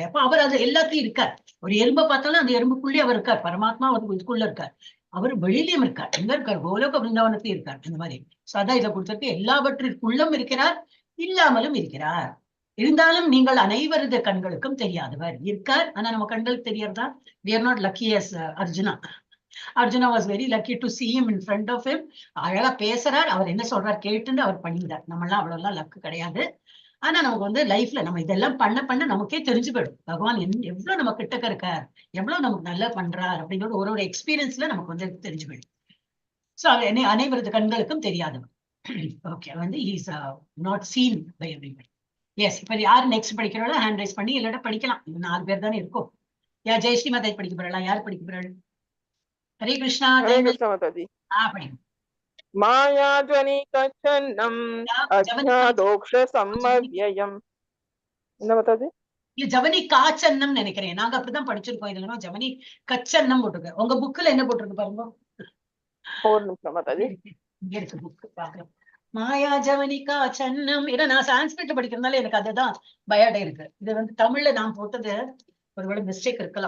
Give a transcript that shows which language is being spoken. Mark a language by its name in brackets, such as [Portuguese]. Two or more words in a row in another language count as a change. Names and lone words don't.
[Tamil] அப்ப அவர் அது எல்லாத்தையும் இருக்கார். ஒரு எறும்பை பார்த்தாலும் அந்த எறும்புக்குள்ளே அவர் இருக்கார். பரமாத்மா ஒரு இதுக்குள்ள இருக்கார். அவர் வெளியிலயும் இருக்கார். எங்க இருக்கார்? கோலோக பிருந்தாவனத்தையும் இருக்கார். அந்த மாதிரி சதா இதை கொடுத்திருக்கு. எல்லாவற்றிற்குள்ளும் இருக்கிறார், இல்லாமலும் இருக்கிறார். இருந்தாலும் நீங்கள் அனைவரது கண்களுக்கும் தெரியாதவர் இருக்கார். ஆனா நம்ம கண்களுக்கு தெரியறதா? [English] we are not lucky as அர்ஜுனா. அர்ஜுனா was very lucky to see him in front of him. [Tamil] அழகா பேசுறார். அவர் என்ன சொல்றார் கேட்டுன்னு அவர் பண்ணிட்டார். நம்ம எல்லாம் அவ்வளவு எல்லாம் லக்கு கிடையாது. ஆனா நமக்கு வந்து லைஃப்ல நம்ம இதெல்லாம் பண்ண பண்ண நமக்கே தெரிஞ்சு போயிடும் பகவான் எவ்வளவு நம்ம கிட்டக்க இருக்கார், எவ்வளவு நமக்கு நல்லா பண்றார் அப்படிங்கிறது ஒரு எக்ஸ்பீரியன்ஸ்ல நமக்கு வந்து தெரிஞ்சு போயிடும். சோ அவர் அனைவரது கண்களுக்கும் தெரியாதவர். [English] ஓகே, வந்து is not seen by everybody. [Tamil] எஸ், இப்ப யார் நெக்ஸ்ட் படிக்கிறோம் [English] hand raise [Tamil] பண்ணி இல்லாட்ட படிக்கலாம். 4 பேர் தானே இருக்கும். யார் ஜெயஸ்ரீ மாதா படிக்க போறா? யார் படிக்க போறாள்? ஹரே கிருஷ்ணா. [Hindi] हरे कृष्ण माताजी। [Tamil] படிங்க. [Sanskrit] मायाजनिकच्छन्नम् अज्ञादोक्ष सम्मव्ययम्। [Tamil] என்ன மாதாஜி? இல்ல ஜவனி காச்சன்னம் நினைக்கிறேன். நாங்க அப்படிதான் படிச்சிருக்கோம். இதுல ஜவனி கச்சன்னம் போட்டிருக்கு. உங்க புக்ல என்ன போட்டிருக்கு பாருங்க. ஒரு நிமிஷம் மாதாஜி. இங்க இருக்கு புக் பாக்கலாம். மாயா ஜவனி காச்சன்னம். ஏன்னா நான் சான்ஸ்கிரிட்ல படிக்கிறதுனால எனக்கு அதுதான் பயாடே இருக்கு. இது வந்து தமிழ்ல நான் போட்டது ஒருவேளை மிஸ்டேக் இருக்கலாம்.